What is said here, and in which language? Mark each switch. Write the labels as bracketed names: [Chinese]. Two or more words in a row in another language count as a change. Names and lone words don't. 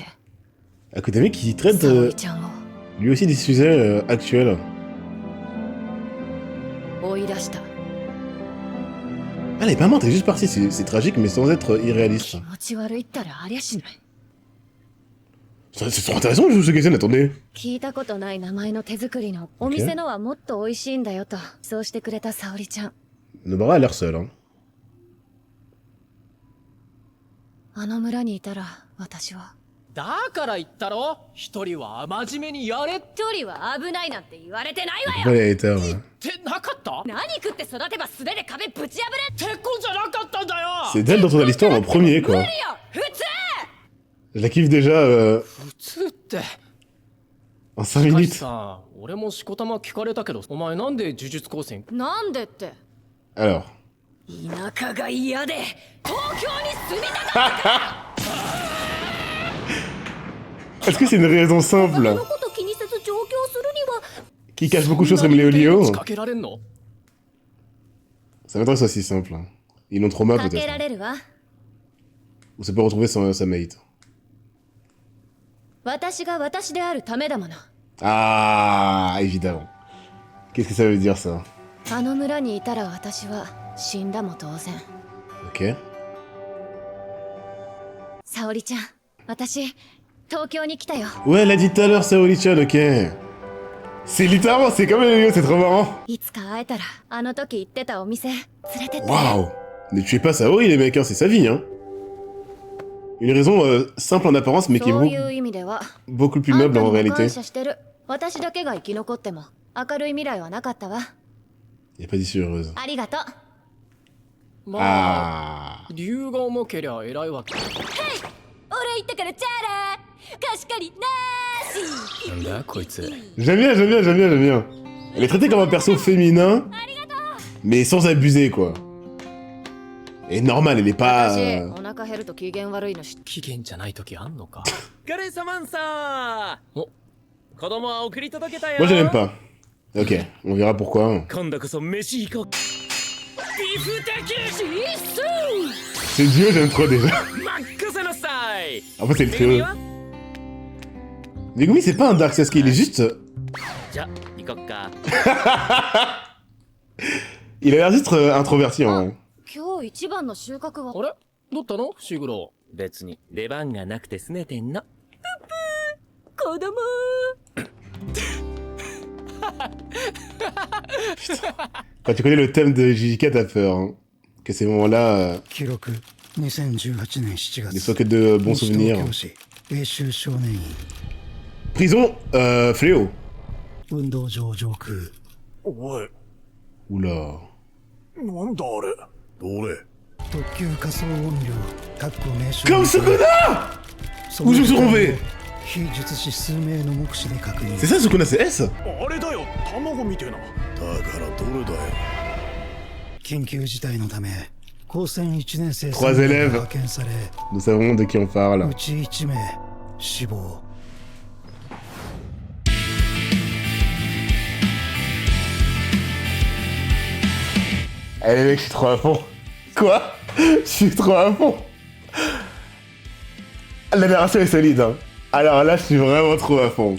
[French] À côté des mecs qui traitent [Japanese] 沙織ちゃんを [French] lui aussi des sujets actuels. [Japanese] 追い出した。 [French] Ah, elle est pas morte, elle est juste partie. C'est tragique, mais sans être irréaliste. [Japanese] 気持ち悪いったらありゃしない。 [French] C'est trop intéressant, je sais que attendez. [Japanese] 聞いたことない名前の手作りのお店のはもっと美味しいんだよとそうしてくれた沙織ちゃん。 [French] Nobara a l'air seule, hein. [Japanese] あの村にいたら私は。だから言ったろ一人は真面目にやれっ一人は危ないなんて言われてないわ [French] Pourquoi [Japanese] よ。 [French] elle est terre, ouais. [Japanese] てなかった何食って育てば素手で壁ぶち破れ。てこじゃなかったんだよ [French] C'est d'elle dont on a l'histoire en premier, [Japanese] 無 [French] quoi. [Japanese] 理よ普通。 [French] Je la kiffe déjà [Japanese] 普通って [French] en 5 [Japanese] カシ [French] minutes. [Japanese] さん俺もしこたま聞かれたけどお前なんで呪術高専なんでって。 [French] Alors. [Japanese] 田舎が嫌で東京に住みたかった。 [French] Est-ce que c'est une raison [Japanese] そ [French] simple [Japanese] のこと気にせず上京するには。 [French] qui cache beaucoup de choses comme Léolio? [Japanese] 仕掛けられんの [French] Ça m'étonnerait que ce soit si simple. Hein. Ils l'ont trauma [Japanese] かけ [French] peut-être. [Japanese] られるわ。 [French] Ou ça peut retrouver sa mate. [Japanese] 私が私であるためだもの。 [French] Ah, évidemment. Qu'est-ce que ça veut dire ça? [Japanese] あの村にいたら私は死んだも同然。 [French] Ok. [Japanese] 沙織ちゃん、私東京に来たよ。 [French] Ouais, elle a dit tout à l'heure, Saori-chan, ok. C'est littéralement, c'est comme Léolio, c'est trop marrant. [Japanese] いつか会えたらあの時行ってたお店連れてって。 [French] Waouh! Ne tuez pas Saori, les mecs, hein, c'est sa vie, hein. Une raison simple en apparence, mais qui est [Japanese] そういう意味では [French] beaucoup plus [Japanese] あん [French] noble [Japanese] たに [French] en [Japanese] も [French] réalité. [Japanese] 感謝してる。私だけが生き残っても明るい未来はなかったわ。 [French] Y a pas d'issue heureuse. [Japanese] ありがとう。まあ [French] Ah. [Japanese] 理由が重けりゃ偉いわけ。俺言ったからチャラ貸し借りなーし。なんだこいつ。 [French] J'aime bien, j'aime bien, j'aime bien, j'aime bien. Elle est traitée comme un perso féminin, mais sans abuser, quoi. Et normal, elle est pas... [Japanese] 私お腹減ると機嫌悪いの知って機嫌じゃない時あんのか。お疲れ様んさー。お、子供は送り届けたよ。 [French] Moi, je l'aime pas. Ok, on verra pourquoi. [Japanese] 今度こそ飯行こう。ビフテキ [French] C'est Dio, j'aime trop déjà. [Japanese] 任せなさい。 [French] En fait, c'est le [Japanese] めぐみ [French] trio. [Japanese] は [French] Megumi, c'est pas un Dark Sasuke, il est juste... [Japanese] じゃあ行こっか。 [French] Il a l'air juste introverti, en vrai. [Japanese] 今日一番の収穫はあれどったの伏黒。別に出番がなくて拗ねてんの。子供 [French] Quand tu connais le thème de JJK, t'as peur, hein. Que ces moments-là [Japanese] 記録2018年7 [French] ne [Japanese] 月 [French] soient que de bons [Japanese] 西 [French] souvenirs. [Japanese] 東京市英州少年院 [French] Prison, fléau. [Japanese] 運動場上空おい、 [French] Oula. [Japanese] なんだあれ。どれ。特急仮想音量各名称 [French] Comme Sukuna! [Japanese] そ [French] Où je me suis trompé? [Japanese] 非術師数名の目視で確認 [French] C'est ça, Sukuna, c'est S? [Japanese] あれだよ、卵みてえな。だからどれだよ。緊急事態のため高専1年生 [French] Trois [Japanese] 3名 [French] élèves. [Japanese] が派遣され [French] Nous savons de qui on parle. [Japanese] うち1名死亡 [French] Allez mec, je suis trop à fond. Quoi? Je suis trop à fond. La narration est solide, hein. Alors là, je suis vraiment trop à fond.